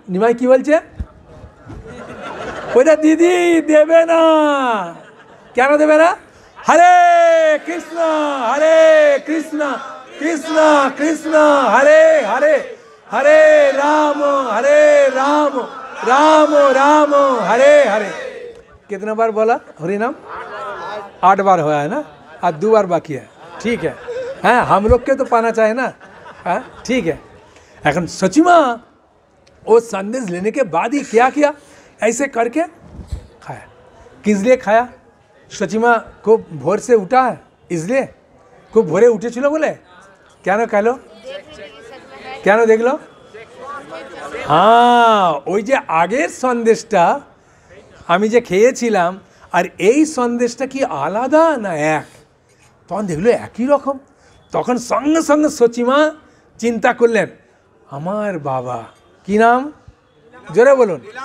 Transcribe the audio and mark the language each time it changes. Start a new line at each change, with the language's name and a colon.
Bangla: নিমাই কি বলছে, বলছে দিদি দেবে না। কেন দেবে না?
Sanskrit: হরে কৃষ্ণ কৃষ্ণ কৃষ্ণ হরে হরে, हरे राम राम राम हरे हरे।
Hindi: कितना बार बोला हरि नाम? 8 बार हुआ है ना, आज 2 बार बाकी है। ठीक है, हाँ हम लोग के तो पाना चाहिए ना। हाँ ठीक है। এখন सचिमा वो संदेश लेने के बाद ही क्या किया, ऐसे करके खाया। किस लिए खाया? सचिमा को भोर से उठा है इसलिए,
Bangla: খুব ভোরে উঠেছিল বলে। কেন খেলো, কেন দেখলো? হ্যাঁ, ওই যে আগের সন্দেশটা আমি যে খেয়েছিলাম আর এই সন্দেশটা কি আলাদা না এক? তখন দেখলো একই রকম। তখন সঙ্গে সঙ্গে সচিমা চিন্তা করলেন, আমার বাবা কি নাম, জোরে বলুন।